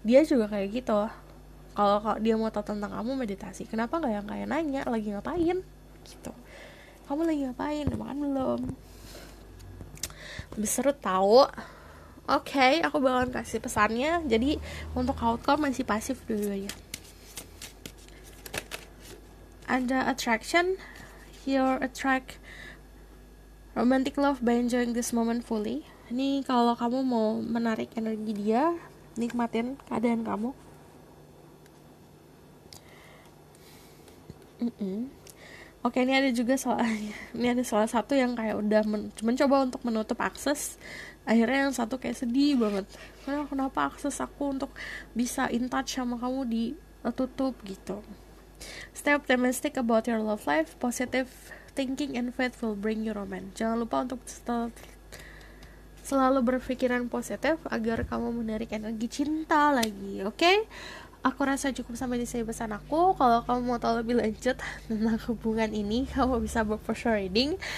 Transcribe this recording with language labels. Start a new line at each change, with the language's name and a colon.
Indonesian: Dia juga kayak gitu. Kalau dia mau tahu tentang kamu, meditasi. Kenapa nggak yang kayak nanya lagi ngapain gitu, kamu lagi ngapain, udah makan belum, lebih seru tahu. Oke, aku bakalan kasih pesannya. Jadi untuk outcome masih pasif dua-duanya.
English: Ada attraction, you attract romantic love by enjoying this moment fully.
Indonesian: Ini kalau kamu mau menarik energi dia, nikmatin keadaan kamu. Oke, ini ada juga salah satu yang kayak udah mencoba untuk menutup akses. Akhirnya yang satu kayak sedih banget. Kenapa akses aku untuk bisa in touch sama kamu ditutup gitu.
English: Stay optimistic about your love life. Positive thinking and faith will bring you romance.
Indonesian: Jangan lupa untuk selalu berpikiran positif agar kamu menarik energi cinta lagi, oke? aku rasa cukup sampai di sini pesan aku. Kalau kamu mau tahu lebih lanjut tentang hubungan ini, kamu bisa book personal reading.